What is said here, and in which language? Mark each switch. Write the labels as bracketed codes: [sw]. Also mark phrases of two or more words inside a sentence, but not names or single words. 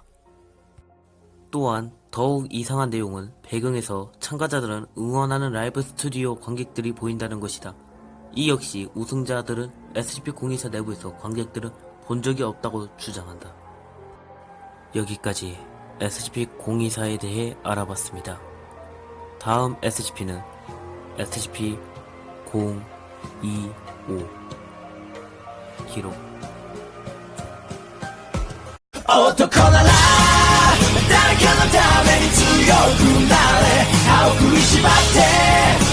[ko] 또한 더욱 이상한 내용은 배경에서 참가자들은 응원하는 라이브 스튜디오 관객들이 보인다는 것이다. 이 역시 우승자들은 SCP-024 내부에서 관객들은 본 적이 없다고 주장한다. 여기까지 SCP-024에 대해 알아봤습니다. 다음 SCP는 SCP-025 기록. [ja] 男なら誰かのために強くなれ歯を食いしばって